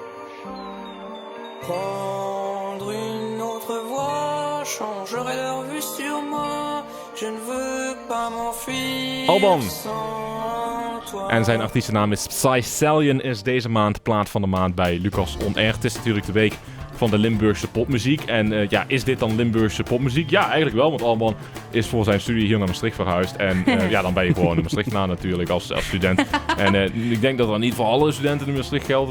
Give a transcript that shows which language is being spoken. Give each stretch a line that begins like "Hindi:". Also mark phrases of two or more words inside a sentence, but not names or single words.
French: prendre une autre voie, changerait leur vue sur moi, je ne veux pas m'enfuir. Alban.
Dutch: En zijn artiestennaam is Psy-Stallion, is deze maand plaat van de maand bij Lucas On Air. Het is natuurlijk de week van de Limburgse popmuziek. En is dit dan Limburgse popmuziek? Ja, eigenlijk wel, want Alban is voor zijn studie hier naar Maastricht verhuisd. En dan ben je gewoon in Maastrichtenaar natuurlijk als student. En ik denk dat dat niet voor alle studenten in Maastricht geldt.